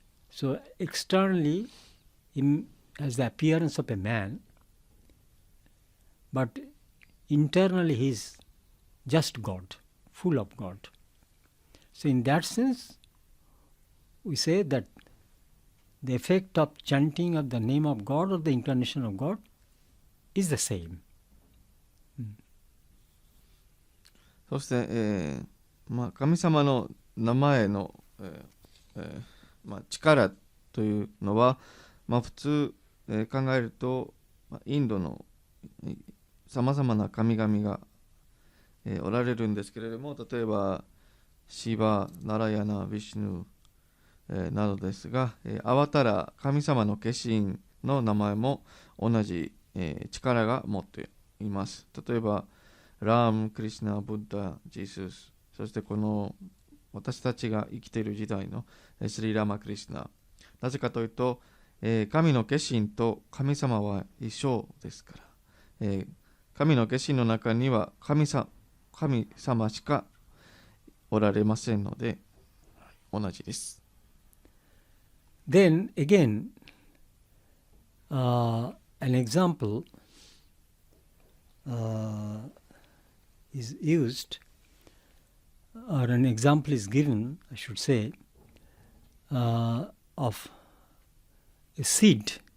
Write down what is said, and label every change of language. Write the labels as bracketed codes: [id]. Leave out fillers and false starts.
[en] So externally he has the appearance of a man, but internally he is just God, full of God. So in that sense we say that the effect of chanting of the name of God or the incarnation of God is the same. [ja] そして、神様の名前の、力というのは、普通、考えると、インドのさまざまな神々が、おられるんですけれども、例えばシバ、ナラヤナ、ヴィシュヌ、などですが、アバタラ、神様の化身の名前も同じ、力が持っています。例えばラーム、クリシナ、ブッダ、ジースス、そしてこの私たちが生きている時代のスリーラマ・クリシナ。なぜかというと、神の化身と神様は一緒ですから、神の化身の中には神様しかおられませんので、同じです。 [en] Then again, an example is used, or an example is given, I should say, of a seed.